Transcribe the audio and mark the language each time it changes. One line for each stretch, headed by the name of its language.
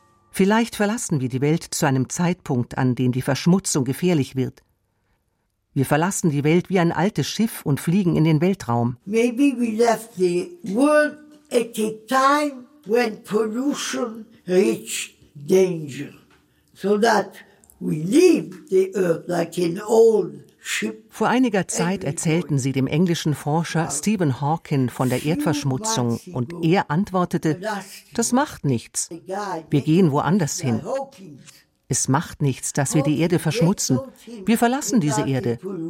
German: Vielleicht verlassen wir die Welt zu einem Zeitpunkt, an dem die Verschmutzung gefährlich wird. Wir verlassen die Welt wie ein altes Schiff und fliegen in den Weltraum.
English: Maybe we left the world at a time when pollution reached danger. So that we leave the earth like an old ship.
German: Vor einiger Zeit erzählten sie dem englischen Forscher Stephen Hawking von der Erdverschmutzung und er antwortete, das macht nichts, wir gehen woanders hin. Es macht nichts, dass wir die Erde verschmutzen, wir verlassen diese Erde.